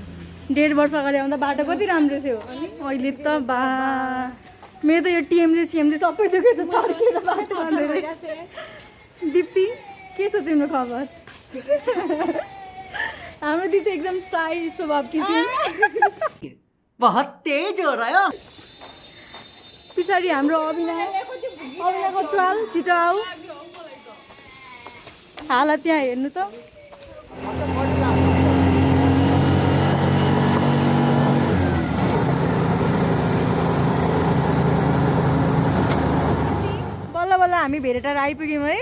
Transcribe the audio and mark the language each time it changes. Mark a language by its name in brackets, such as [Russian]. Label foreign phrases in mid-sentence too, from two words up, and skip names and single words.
[Nepali] 1.5 वर्ष अगाडि आउँदा बाटो कति राम्रो थियो। अहिले त बा मेरो त यो टिएमजी सिएमजी सबै दुख्यो त तर्केर बाटो दिप्ती के छ तिम्रो खबर? हाम्रो दिदी एकदम साई स्वभावकी छिन्। [Hindi] बहुत तेज हो रहा है। [Nepali] पछाडि हाम्रो अविनाको च्वाल छिटो आऊ। हालत त्यहाँ हेर्नु त। बल्ल बल्ल हामी भेरेटार आइपुग्यौँ है।